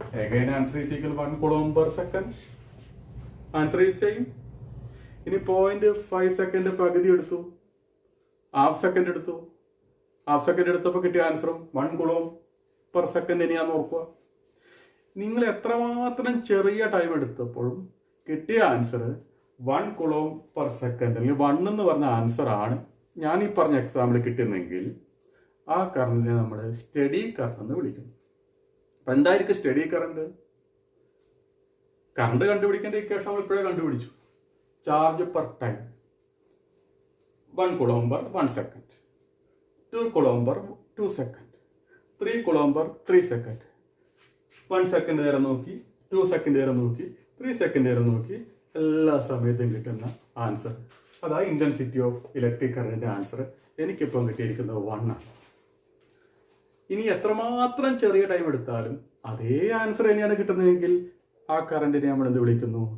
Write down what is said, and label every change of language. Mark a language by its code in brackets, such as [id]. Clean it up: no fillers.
[en] Again answer is equal to 1 coulomb per second. Answer is same. [ml] ഇനി 0.5 second പകുതി എടുത്തു, half second എടുത്തു. Half second എടുത്തപ്പോൾ കിട്ടിയ ആൻസറും [en] 1 coulomb per second [ml] തന്നെയാന്ന് ഓർക്കുക. നിങ്ങൾ എത്രമാത്രം ചെറിയ ടൈം എടുത്തപ്പോഴും കിട്ടിയ ആൻസർ [en] 1 coulomb per second [ml] അല്ലെങ്കിൽ 1 എന്ന് പറഞ്ഞ ആൻസർ ആണ് ഞാൻ ഈ പറഞ്ഞ എക്സാമ്പിൾ കിട്ടുന്നെങ്കിൽ ആ കറണ്ടിനെ നമ്മൾ സ്റ്റഡി കറണ്ട് എന്ന് വിളിക്കുന്നു. അപ്പം എന്തായിരിക്കും സ്റ്റഡി കറണ്ട്? കറണ്ട് കണ്ടുപിടിക്കേണ്ട ഇക്വേഷൻ നമ്മൾ ഇപ്പോഴേ കണ്ടുപിടിച്ചു. [en] Charge per time 1 coulomb per 1 second, 2 coulomb per 2 second, 3 coulomb per 3 second. [ml] 1 second നേരം നോക്കി, 2 സെക്കൻഡ് നേരം നോക്കി, 3 സെക്കൻഡ് നേരം നോക്കി, എല്ലാ സമയത്തും കിട്ടുന്ന ആൻസർ അതാ ഇന്റൻസിറ്റി ഓഫ് ഇലക്ട്രിക് കറണ്ടിന്റെ ആൻസർ. എനിക്കിപ്പം കിട്ടിയിരിക്കുന്നത് 1 ആണ്. ഇനി എത്രമാത്രം ചെറിയ ടൈം എടുത്താലും അതേ ആൻസർ തന്നെയാണ് കിട്ടുന്നതെങ്കിൽ ആ കറണ്ടിനെ നമ്മൾ എന്ത് വിളിക്കുന്നു?